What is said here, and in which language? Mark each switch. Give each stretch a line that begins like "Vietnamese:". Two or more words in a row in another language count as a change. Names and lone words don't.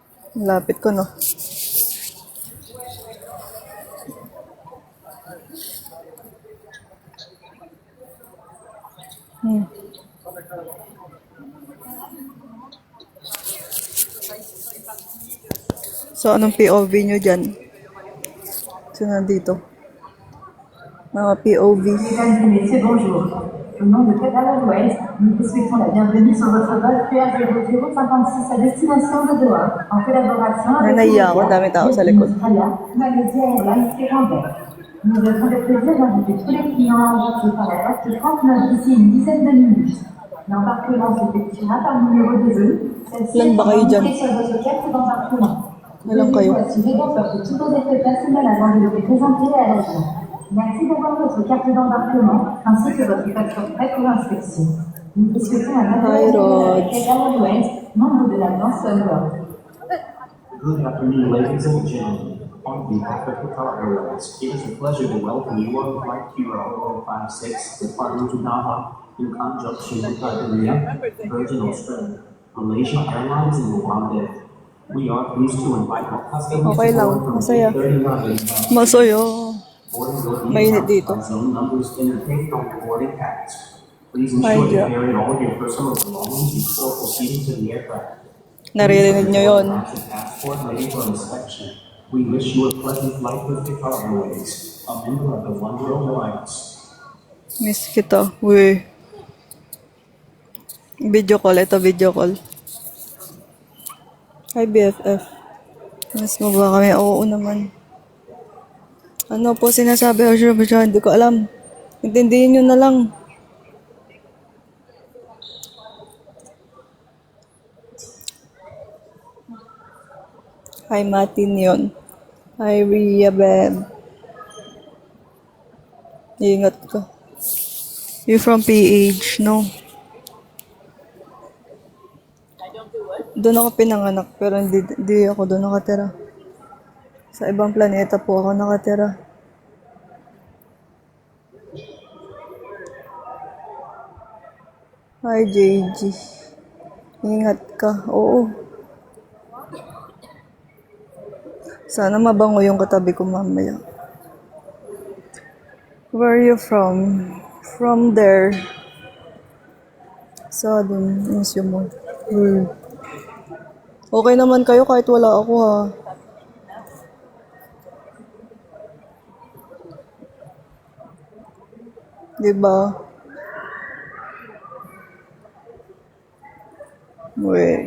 Filipino: Lapit ko, no? So, anong POV nyo dyan? So, nandito. Mga POV.
French: Mesdames et messieurs, bonjour. Au nom de Qatar Airways, nous vous souhaitons la bienvenue sur votre vol PR0056 à destination de Doha, en collaboration avec
Filipino: Naiya ako, dami tao sa likod.
French: Australia, Malaysia Airlines et Rambert. Nous avons le plaisir d'inviter tous les clients à embarquer par la porte 39 d'ici une dizaine de minutes. L'embarquement s'effectuera par le numéro de vol. Celle-ci
Filipino: Ilan ba kayo dyan?
French: est sur votre carte d'embarquement.
Filipino: Ilan kayo?
French: Veuillez vous assurer d'emporter tous vos effets personnels avant de les présenter à l'agent. Merci d'avoir votre carte d'embarquement ainsi que votre passeport prêt pour inspection. Nous vous souhaitons un
Filipino: Hi, Rod.
French: Airways, membre de l'Alliance Sunworld.
English: Good afternoon, ladies and gentlemen. On behalf of Qatar Airways, it is a pleasure to welcome you on Flight QR0056 departing to Doha in conjunction with Iberia, Virgin Australia, Malaysia Airlines, and Rwanda. We are pleased to invite all customers
Filipino: Okay lang,
English: from
Filipino: masaya.
English: 8:30
Filipino: Masoyo.
English: boarding will be
Filipino: Mainit dito.
English: by zone numbers indicated on the boarding pass. Please
Filipino: Ay,
English: ensure to
Filipino: Diyo.
English: carry all your personal belongings before proceeding to the aircraft.
Filipino: Naririnig nyo yun.
English: Passport ready for inspection. We wish you a pleasant flight with Qatar Airways, a member of the One World Alliance.
Filipino: Miss kita. Uy.
English: Video call.
Filipino: Ito
English: video call.
Filipino: Hi, BFF. Mas mo ba kami? Oo naman. Ano po sinasabi? Hindi ko alam. Intindihin nyo na lang. Hi, Matin yun. Hi, Ria, Beb. Ingat ka.
English: You from PH, no?
Filipino: Doon ako pinanganak, pero hindi ako doon nakatira. Sa ibang planeta po ako nakatira. Hi, JG. Ingat ka. Oo. Sana mabango yung katabi ko mamaya.
English: Where are you from? From there.
Filipino: Sa dun, miss mo. Okay naman kayo kahit wala ako, ha. Diba? Uy.